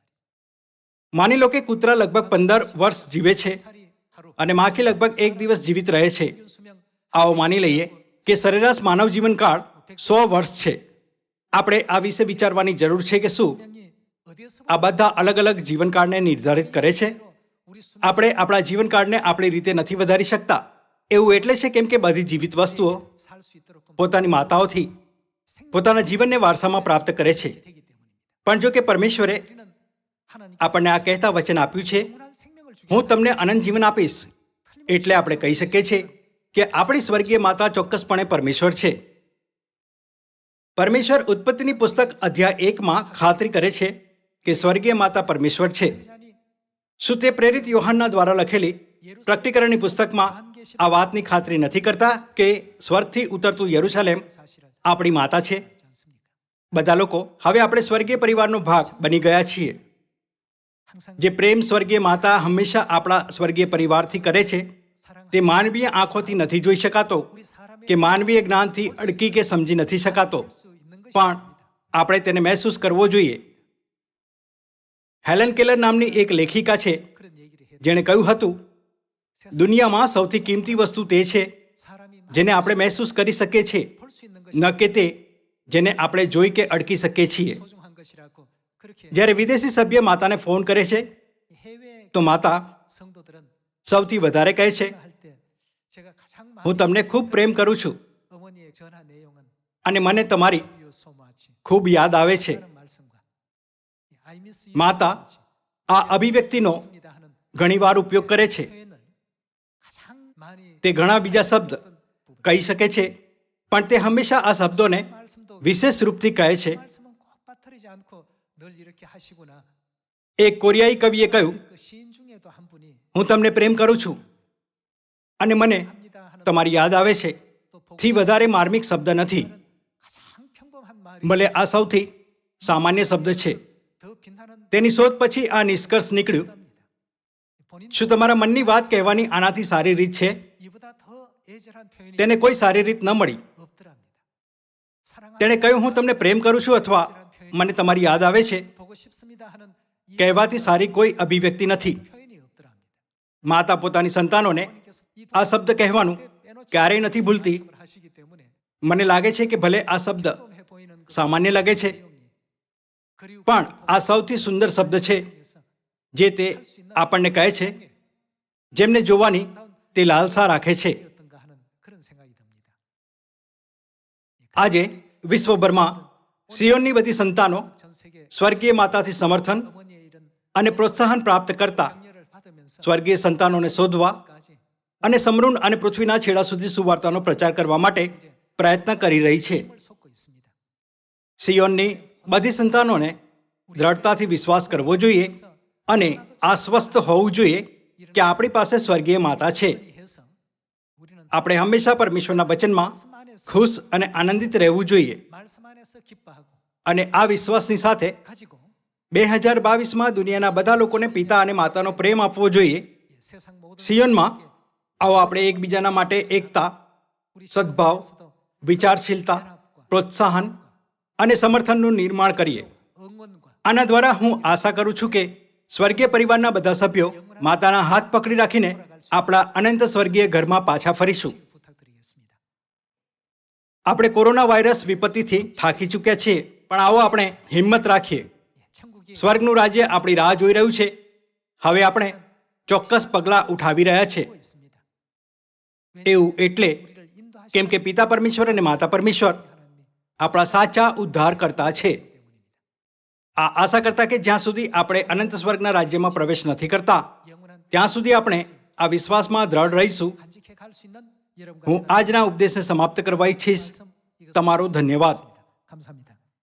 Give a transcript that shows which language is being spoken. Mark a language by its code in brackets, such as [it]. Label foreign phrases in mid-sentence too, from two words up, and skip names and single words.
[gu] માની લો કે કૂતરા લગભગ 15 વર્ષ જીવે છે [ko] 살이 하루 [gu] અને માખી લગભગ એક દિવસ જીવિત રહે છે. [ko] 평균 수명 [gu] આવો માની લઈએ કે સરેરાશ માનવ જીવનકાળ 100 વર્ષ છે. આપણે આ વિશે વિચારવાની જરૂર છે કે શું [ko] 수명이 어디에서 [gu] આ બધા અલગ અલગ જીવનકાળને નિર્ધારિત કરે છે? [ko] 우리 수명 [gu] આપણે આપણા જીવનકાળને આપણી રીતે નથી વધારી શકતા. એવું એટલે છે કેમ કે બધી જીવિત વસ્તુઓ [ko] 살 수 있도록 [gu] પોતાની માતાઓથી પોતાના જીવનને વારસામાં પ્રાપ્ત કરે છે. [ko] 되기 때문입니다. [gu] પણ જો કે પરમેશ્વરે [ko] 우리는 하나님 [gu] આપણને આ કહેતા વચન આપ્યું છે, [ko] 영원한 생명을 주기 [gu] હું તમને અનંત જીવન આપીશ. એટલે આપણે કહી શકીએ છીએ કે આપણી સ્વર્ગીય માતા ચોક્કસપણે પરમેશ્વર છે. પરમેશ્વર ઉત્પત્તિની પુસ્તક અધ્યાય 1માં ખાતરી કરે છે કે સ્વર્ગીય માતા પરમેશ્વર છે. જાની શું તે પ્રેરિત યોહાનના દ્વારા લખેલી પ્રકટીકરણની પુસ્તકમાં આ વાતની ખાતરી નથી કરતા કે સ્વર્ગથી ઉતરતું યરુશલેમ [ko] 사실을 [gu] આપણી માતા છે? [ko] 알지 않습니까? [gu] બધા લોકો હવે આપણે સ્વર્ગીય પરિવારનો ભાગ બની ગયા છીએ. [ko] 항상 [gu] જે પ્રેમ સ્વર્ગીય માતા હંમેશા આપણા સ્વર્ગીય પરિવારથી કરે છે, [ko] 사랑 [gu] તે માનવીય આંખોથી નથી જોઈ શકાતો [ko] 우리 사람의 [gu] કે માનવીય જ્ઞાનથી અડકી કે સમજી નથી શકાતો, [ko] 수 있는 것이 [gu] પણ આપણે તેને મહેસૂસ કરવો જોઈએ. હેલન કેલર નામની એક લેખિકા છે [ko] 그런 얘기를 해. [gu] જેણે કહ્યું હતું, દુનિયામાં સૌથી કિંમતી વસ્તુ તે છે [ko] 사람이 [gu] જેને આપણે મહેસૂસ કરી શકીએ છીએ, [ko] 볼 수 있는 것이 [gu] ન કે તે જેને આપણે જોઈ કે અડકી શકીએ છીએ. [ko] 소중한 것이라고 그렇게 [gu] જ્યારે વિદેશી સભ્ય માતાને ફોન કરે છે [ko] 해외 [gu] તો માતા [ko] 성도들은 [gu] સૌથી વધારે કહે છે, [ko] 할 때 제가 가장 [gu] હું [ko] 많이 [gu] તમને ખૂબ પ્રેમ કરું છું [ko] 어머니의 전화 내용은 [gu] અને મને તમારી [en] you so much [gu] ખૂબ યાદ આવે છે. [ko] 라는 말씀과 [en] I miss you [gu] માતા [en] so much. [gu] આ અભિવ્યક્તિનો [ko] 있습니다 하는 [gu] ઘણીવાર ઉપયોગ કરે છે. [ko] 표현을 가장 많이 [gu] તે ઘણા બીજા શબ્દ કહી શકે છે, પણ તે હંમેશા આ શબ્દોને [ko] 말씀도 [gu] વિશેષ રૂપથી કહે છે. [ko] 말씀은 꼭 빠뜨리지 않고 늘 이렇게 하시구나. [gu] એક કોરિયાઈ કવિએ કહ્યું, [ko] 그 시인 중에도 한 분이 [gu] હું તમને પ્રેમ કરું છું અને મને [ko] 합니다 하는 [gu] તમારી યાદ આવે છે [ko] 또 보고 [gu] થી વધારે માર્મિક શબ્દ નથી. [ko] 가장 평범한 말이 [gu] ભલે આ સૌથી સામાન્ય શબ્દ છે. [ko] 더 빛나는 [gu] તેની શોધ પછી આ નિષ્કર્ષ નીકળ્યું, [ko] 답니다. 본인 [gu] શું તમારા મનની વાત કહેવાની આનાથી સારી રીત છે? [ko] 이보다 더 애절한 표현이 [gu] તેને કોઈ સારી રીત ન મળી. [ko] 없더랍니다. 사랑하는 [gu] તેણે કહ્યું, હું તમને પ્રેમ કરું છું અથવા મને તમારી યાદ આવે છે [ko] 보고 싶습니다 하는 이 [gu] કહેવાથી સારી કોઈ અભિવ્યક્તિ નથી. [ko] 표현이 없더랍니다. [gu] માતા પોતાની સંતાનોને [ko] 부모님께서 이 [gu] આ શબ્દ કહેવાનું [ko] 빼놓지 [gu] ક્યારેય નથી ભૂલતી. [ko] 말씀을 하시기 때문에 [gu] મને લાગે છે કે ભલે આ શબ્દ [ko] 해 보이는 그 [gu] સામાન્ય લાગે છે, [ko] 내용이 그리고 [gu] પણ આ સૌથી સુંદર શબ્દ છે [ko] 통해서 [gu] જે તે આપણને કહે છે જેમને જોવાની તે લાલસા રાખે છે. [ko] 어떤가 하는 그런 생각이 듭니다. [gu] આજે વિશ્વભરમાં સિયોનની બધી સંતાનો [ko] 전 세계 [gu] સ્વર્ગીય માતાથી સમર્થન [ko] 어머니의 이런 [gu] અને પ્રોત્સાહન પ્રાપ્ત કરતા [ko] 격려를 받으면서 [gu] સ્વર્ગીય સંતાનોને શોધવા [ko] 까지 [gu] અને સમૃદ્ધ અને પૃથ્વીના છેડા સુધી સુવાર્તાનો પ્રચાર કરવા માટે પ્રયત્ન કરી રહી છે. [ko] 힘을 쏟고 있습니다. [gu] સિયોનની બધી સંતાનોને દ્રઢતાથી વિશ્વાસ કરવો જોઈએ અને આશ્વસ્ત હોવું જોઈએ કે આપણી પાસે સ્વર્ગીય માતા છે. [ko] 해서 우리는 [gu] આપણે હંમેશા પરમેશ્વરના વચનમાં [ko] 말씀 안에서 [gu] ખુશ અને આનંદિત રહેવું જોઈએ [ko] 말씀 안에서 기뻐하고 [gu] અને આ વિશ્વાસની સાથે [ko] 가지고 [gu] 2022માં દુનિયાના બધા લોકોને પિતા અને માતાનો પ્રેમ આપવો જોઈએ. [ko] 세상 모든 [gu] સિયોનમાં આવો આપણે એકબીજાના માટે એકતા, સદભાવ, વિચારશીલતા, પ્રોત્સાહન અને સમર્થનનું નિર્માણ કરીએ. [ko] 응원과 [gu] આના દ્વારા હું આશા કરું છું કે સ્વર્ગીય પરિવારના બધા સભ્યો માતાના હાથ પકડી રાખીને આપણા અનંત સ્વર્ગીય ઘરમાં પાછા ફરીશું. [ko] 부탁드리겠습니다. [gu] આપણે કોરોના વાયરસ વિપત્તિથી થાકી ચૂક્યા છીએ, પણ આવો આપણે હિંમત રાખીએ. [ko] 천국이 [gu] સ્વર્ગનું રાજ્ય આપણી રાહ જોઈ રહ્યું છે. હવે આપણે ચોક્કસ પગલાં ઉઠાવી રહ્યા છે. [ko] 있습니다. [gu] એવું એટલે [ko] 우리를 인도하시는 [gu] કેમ કે પિતા પરમેશ્વર અને માતા પરમેશ્વર [ko] 하나님 [gu] આપણા સાચા ઉદ્ધારકર્તા છે. આ આશા કરતા કે જ્યાં સુધી આપણે અનંત સ્વર્ગના રાજ્યમાં પ્રવેશ નથી કરતા [ko] 영원한 [gu] ત્યાં સુધી આપણે આ વિશ્વાસમાં દ્રઢ રહીશું. [ko] 간직해 갈 수 있는 여러분과 [gu] હું આજના ઉપદેશને સમાપ્ત કરવા ઈચ્છીશ. તમારો ધન્યવાદ. [ko] 감사합니다.